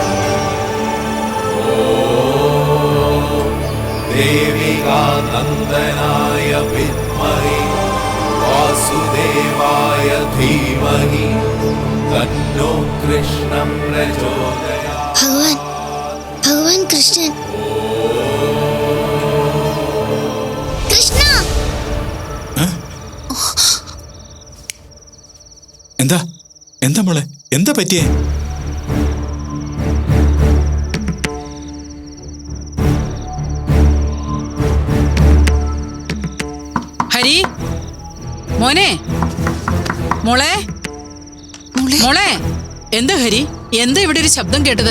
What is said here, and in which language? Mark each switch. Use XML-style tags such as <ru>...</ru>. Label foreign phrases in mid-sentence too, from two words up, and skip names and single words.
<sa>ॐ देविकानन्दनाय विद्महे वासुदेवाय धीमहि तन्नो कृष्णं प्रचोदयात्।</sa> <ml>ഭഗവാൻ, ഭഗവാൻ കൃഷ്ണൻ. കൃഷ്ണ, എന്താ എന്താ മോളെ, എന്താ പറ്റിയേ? ഹരി, മോനെ, മോളെ, മോളെ, എന്താ ഹരി, എന്താ ഇവിടെ ഒരു ശബ്ദം കേട്ടത്?</ml>